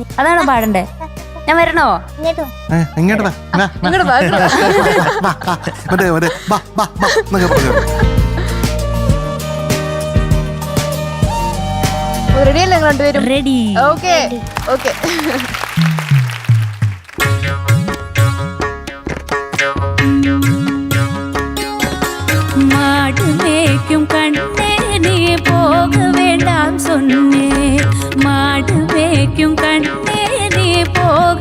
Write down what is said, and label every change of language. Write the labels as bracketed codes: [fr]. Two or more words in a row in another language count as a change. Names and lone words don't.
[ml] അതാണോ പാടണ്ടേ? ഞാൻ വരണോ? ഇങ്ങോട്ടോ ഇങ്ങോട്ട് വാ. വാ, വാ. ഇങ്ങോട്ട് വാ, ഇങ്ങോട്ട് വാ. മറ്റേ ബാ ബാ ബാ എന്നൊക്കെ പറഞ്ഞു. റെഡി അല്ലേ നിങ്ങൾ രണ്ടുപേരും? റെഡി. [en] okay okay. [ta] மாடு மேய்க்கும் கண்ணே நீ போக வேண்டாம் சொன்னே மாடு மேய்க்கும் கண்ணே நீ போக